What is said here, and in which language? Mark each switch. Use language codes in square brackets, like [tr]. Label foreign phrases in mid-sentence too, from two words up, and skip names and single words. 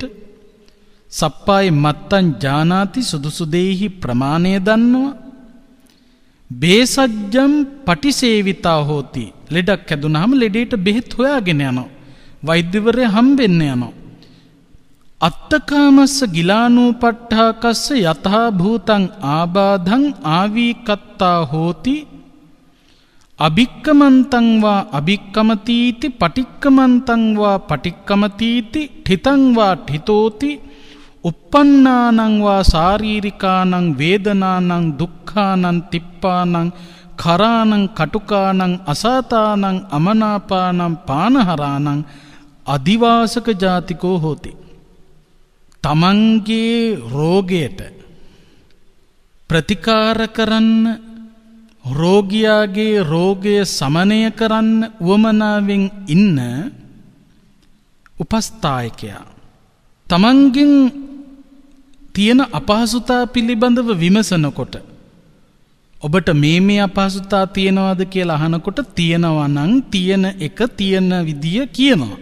[pi] සප්පායේ මත්තං ජානාති, [si] සුදුසු දේහි ප්‍රමාණය දන්නවා. [pi] බේසජ්ජම් පටිසේවිතා හෝති. [si] ලෙඩක් හැදුනහම ලෙඩේට බෙහෙත් හොයාගෙන යනවා. වෛද්‍යවරයා හම්බෙන්න යනවා. [pi] අත්තකාමස්ස ගිලානූපට්ඨාකස්ස යතහා භූතං ආබාධං ආවීකත්තා හෝති අභික්කමන්තං වා අභික්කමතීති පටික්කමන්තං වා පටික්කමතීති ඨිතං වා ඨිතෝති uppannānaṁ වා සාරීරිකානං වේදනානං දුක්ඛානං තිප්පානං කරානං කටුකානං අසාතානං අමනාපානං පානහරානං අදිවාසක ජාතිකෝ හෝති. [si] තමන්ගේ රෝගයට ප්‍රතිකාර කරන්න, රෝගියාගේ රෝගය සමනය කරන්න උවමනාවෙන් ඉන්න උපස්ථායකයා තමන්ගෙන් තියෙන අපහසුතා පිළිබඳව විමසනකොට, ඔබට මේ අපහසුතා තියෙනවද කියලා අහනකොට තියෙනවා නම් තියෙන එක තියෙන විදිය කියනවා.